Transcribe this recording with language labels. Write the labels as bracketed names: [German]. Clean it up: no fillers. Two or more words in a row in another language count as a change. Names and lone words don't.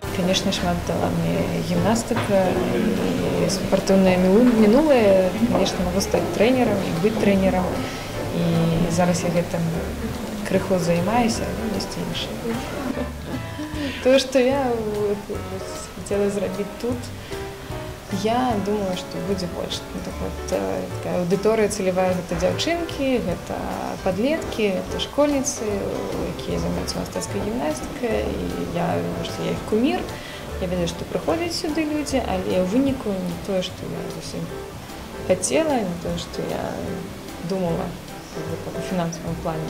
[Russian] конечно, шмат дала мне гимнастика и спортивное минулое. Конечно, могу стать тренером и быть тренером. [Belarusian] И зараз я гэтым крыху займаюсь, а ёсць іншае. [Russian] То, что я хотела [Belarusian] зрабіць тут, [Russian] я думаю, что [Belarusian] будзе больш. Так вот, такая аудыторыя цэлевая, гэта дзяўчынкі, гэта падлеткі, гэта школьніцы, якія займаюцца мастацкай гімнастыкай. І я думаю, што я іх кумір. Я ведаю, што прыходзяць сюды людзі, але ў выніку не тое, што я зусім хацела, не тое, што я думала у фінансавым плане.